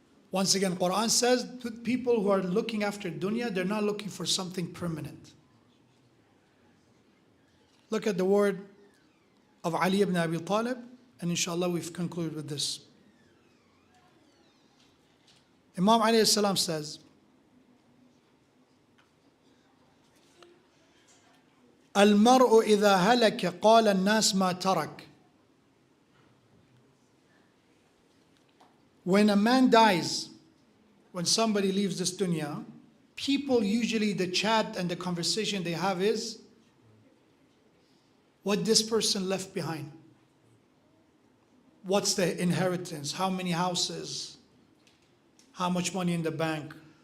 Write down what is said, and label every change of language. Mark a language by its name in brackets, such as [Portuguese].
[English] Once again, Quran says people who are looking after dunya, they're not looking for something permanent. Look at the word of Ali ibn Abi Talib, and inshallah we've concluded with this. Imam alayhi salam says, [Arabic] المرء إذا هلك قال الناس ما ترك. [English] When a man dies, when somebody leaves this dunya, people usually, the chat and the conversation they have is what this person left behind. What's the inheritance? How many houses? How much money in the bank?